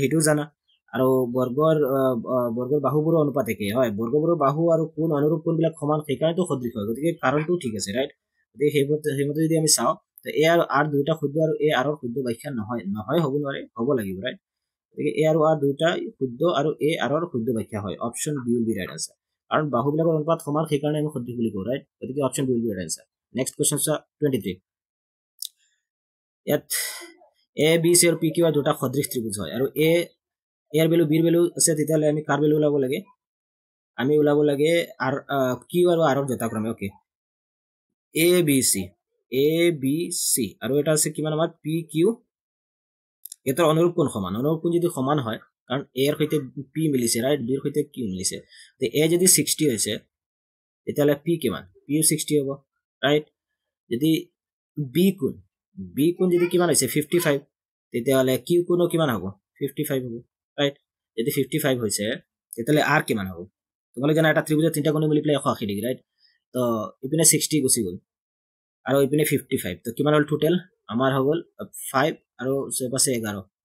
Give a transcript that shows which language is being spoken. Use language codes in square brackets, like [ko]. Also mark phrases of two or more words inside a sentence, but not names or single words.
[as] হেতু জানা আৰু বৰ্গৰ বাহুবোৰৰ অনুপাত একে হয় বৰ্গবোৰৰ বাহু আৰু কোণ অনুৰূপ কোণবিলাক সমান সেইকাৰণেতো সদৃশ হয় গতিকে কাৰণটো ঠিক আছে ৰাইট গতিকে সেইমতে যদি আমি চাও তো এ আৰু আৰ দুইটা শুদ্ধ আৰু এ আৰৰ শুদ্ধ ব্যাখ্যা নহয় হ'ব নোৱাৰে হ'ব লাগিব ৰাইট গতিকে এ আৰু আৰ দুইটা শুদ্ধ আৰু এ আৰৰ শুদ্ধ ব্যাখ্যা হয় [en] option B will be right answer [as] কাৰণ বাহুবিলাকৰ অনুপাত সমান সেইকাৰণে আমি সদৃশ বুলি কওঁ ৰাইট গতিকে [en] option B will be right answer next question [as] 23 ইয়াত এ বি সি আৰু পি কিউ দুটা সদৃশ ত্ৰিভুজ হয় আৰু এ এর ভ্যালু বির ভ্যালু আছে তেতিয়ালে আমি কার ভ্যালু ওলাব লাগে আমি ওলাব লাগে আর কিউ আৰু আৰৰ যথাক্ৰমে ওকে এ বি সি আৰু এটা আছে কিমান আমাৰ পি কিউ এটাৰ অনুৰূপ কোণ যদি সমান হয় কাৰণ এ এর সৈতে পি মিলিছে রাইট বি এর সৈতে কিউ মিলিছে তে এ যদি 60 হৈছে তেতিয়ালে পি কিমান পি 60 হ'ব রাইট যদি বি কোণ যদি কিমান হৈছে 55 তেতিয়ালে কিউ কোণো কিমান হ'ব 55 হ'ব রাইট যদি 55 হৈছে তেতিয়ালে আর কিমান হ'ব তোমালোকে জানা এটা ত্ৰিভুজৰ তিনটা কোণ মিলি প্লাই 180 ডিগ্ৰী ৰাইট তো ইপিনে 60 গুছি গল আৰু ইপিনে 55 তো কিমান হল টোটাল আমাৰ হৈ গল 5 আৰু 6 পাছে 11